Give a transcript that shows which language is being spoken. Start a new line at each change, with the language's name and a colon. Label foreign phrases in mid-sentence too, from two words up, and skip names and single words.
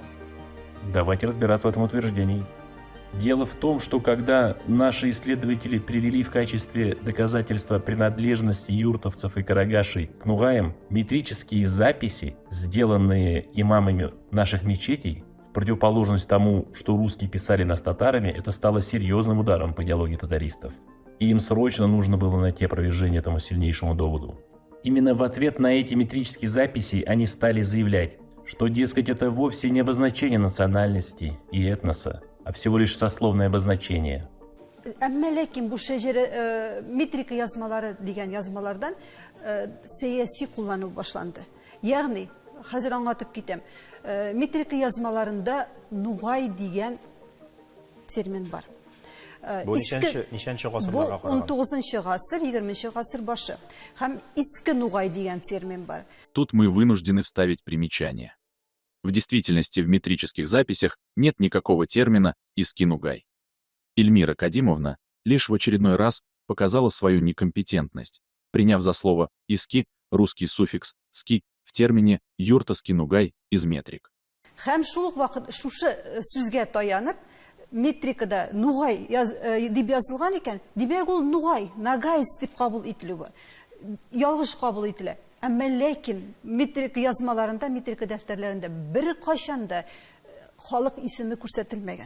Russian: Давайте разбираться в этом утверждении. Дело в том, что когда наши исследователи привели в качестве доказательства принадлежности юртовцев и карагашей к нугаям метрические записи, сделанные имамами наших мечетей, в противоположность тому, что русские писали нас татарами, это стало серьезным ударом по идеологии татаристов. И им срочно нужно было найти опровержение этому сильнейшему доводу. Именно в ответ на эти метрические записи они стали заявлять, что, дескать, это вовсе не обозначение национальности и этноса, а всего лишь сословное обозначение.
Tatar: Әмма ләкин бу шәҗәрә метрика язмалары дигән язмалардан сәяси куллану башланды. Ягъни, хәзер аңлатып китәм. Метрика язмаларында нугай дигән термин бар. Бу ничәнче гасырларга караган? Бу 19-нчы гасыр, 20-нчы гасыр башы. Һәм иске нугай дигән термин бар.
Russian: Тут мы вынуждены вставить примечание. В действительности в метрических записях нет никакого термина «иски-нугай». Эльмира Кадимовна лишь в очередной раз показала свою некомпетентность, приняв за слово «иски» русский суффикс «ски» в термине «юрта-ски-нугай» из метрик.
Tatar: Һәм шул ук вакыт шушы сүзгә таянып, метрикада нугай дип язылган икән, димәк ул нугай, нагайс дип кабул ителү. Ялгыш кабул ителә. Әмма ләкин метрика язмаларында, метрика дәфтәрләрендә бер кайчанда халык исеме күрсәтелмәгән.